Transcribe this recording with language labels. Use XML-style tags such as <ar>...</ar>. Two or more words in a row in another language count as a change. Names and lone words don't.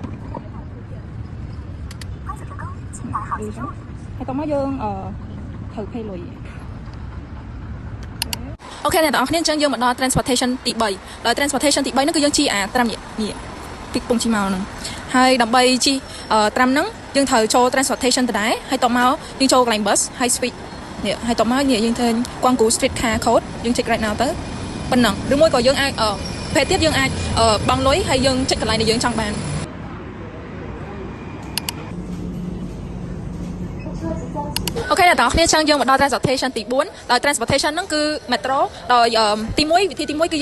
<km>ហើយតោះមកយើងត្រូវ pay លុយអូខេអ្នកនរគ្នាអញ្ចឹងយើងមកដល់ transportation ទី3ដល់ transportation ទី3ហ្នឹងគឺយើងជីត្រាំនេះពីកំពង់ជីមកហ្នឹងហើយដើម្បីជីត្រាំហ្នឹងយើងត្រូវចូល transportation ទៅដែរហើយតោះមកយើងចូលកន្លែង bus ហើយ switchនេះហើយតមកនេះយើងធ្វើគង់គូ</km> <en>street car code</en> <km>យើងចុច</km> <en>right now</en> <km>ទៅប៉ុណ្ណឹងឬមួយក៏យើងអាចប្រភេទទៀតយើងអាចបង់លុយហើយយើងចុចកន្លែងដែលយើងចង់បាន អូខេអ្នកនរគ្នាចឹងយើងមកដល់ transportation ទី4ដោយ transportation ហ្នឹងគឺ metro ដោយទី1វិធីទី1គឺយើង</km>